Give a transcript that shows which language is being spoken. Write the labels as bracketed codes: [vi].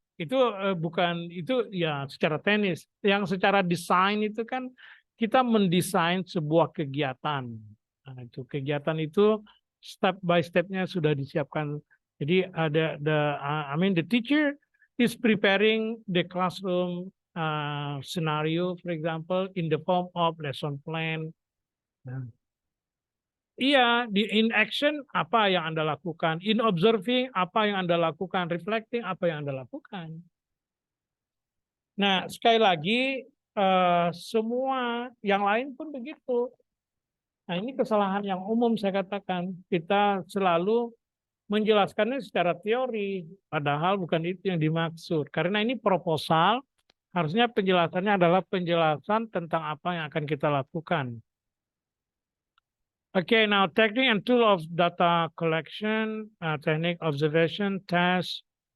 [id] Itu bukan, itu ya secara teknis. Yang secara desain itu kan kita mendesain sebuah kegiatan. Nah, itu kegiatan itu step by stepnya sudah disiapkan. Jadi [en] I mean the teacher is preparing the classroom scenario, for example, in the form of lesson plan. [id] Nah, iya, [en] in action [id] apa yang Anda lakukan, [en] in observing [id] apa yang Anda lakukan, reflecting apa yang Anda lakukan. Nah, sekali lagi semua yang lain pun begitu. Nah, ini kesalahan yang umum saya katakan. Kita selalu menjelaskannya secara teori, padahal bukan itu yang dimaksud. Karena ini proposal, harusnya penjelasannya adalah penjelasan tentang apa yang akan kita lakukan. [en] Okay, now technique and tool of data collection, technique observation, test.